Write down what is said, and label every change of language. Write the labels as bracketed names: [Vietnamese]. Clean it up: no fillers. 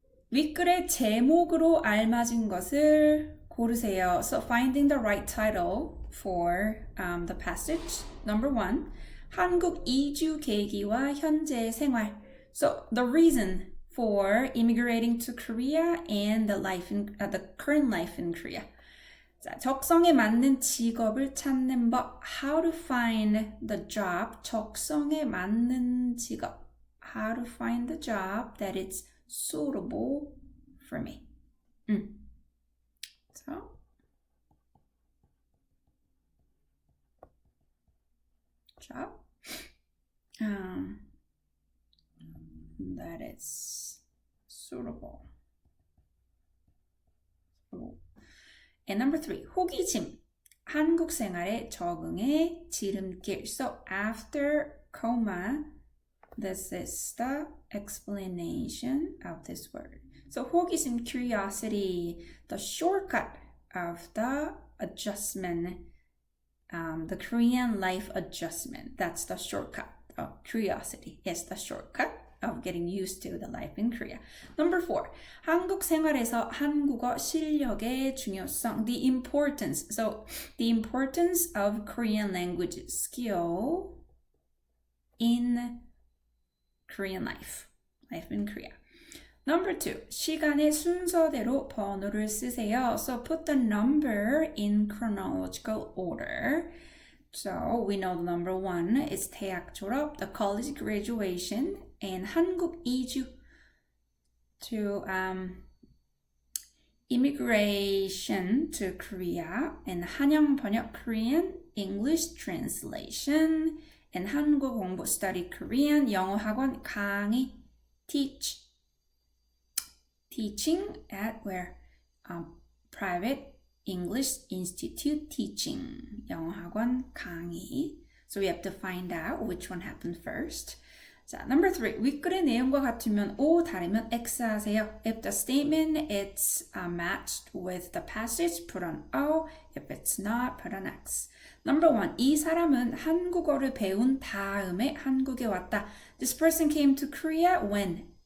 [Korean] 윗글의 제목으로 알맞은 것을 고르세요. [English] So finding the right title for the passage. Number 1. [Korean] 한국 이주 계기와 현재 생활. [English] So the reason for immigrating to Korea and the current life in Korea. [Korean] 자, 적성에 맞는 직업을 찾는 법. [English] How to find the job. [Korean] 적성에 맞는 직업. [English] How to find the job that is suitable for me. So, job that is suitable. And number 3, 호기심. [Korean] 한국 생활에 적응의 지름길. [English] So after comma, this is the explanation of this word. So 호기심, curiosity, the shortcut of the adjustment, the Korean life adjustment. That's the shortcut of curiosity. It's the shortcut of getting used to the life in Korea. [Korean] Number 4, 한국 생활에서 한국어 실력의 중요성, [English] the importance. So the importance of Korean language skill in Korean life in Korea. [Korean] Number 2, 시간의 순서대로 번호를 쓰세요. [English] So put the number in chronological order. So we know the number 1 is [Korean] 대학 졸업, [English] the college graduation, and [Korean] 한국 이주 [English] to immigration to Korea, and [Korean] 한영 번역 [English] Korean English translation, and [Korean] 한국 공부 [English] study Korean, [Korean] 영어 학원 강의 [English] teaching at where? Private English Institute teaching, [Korean] 영어 학원 강의. [English] So we have to find out which one happened first. [Korean] 자, number 3, 윗글의 내용과 같으면 O, 다르면 X 하세요. [English] If the statement is matched with the passage, put on O. If it's not, put on X. [Korean] Number 1, 이 사람은 한국어를 배운 다음에 한국에 왔다. [English] This person came to Korea when?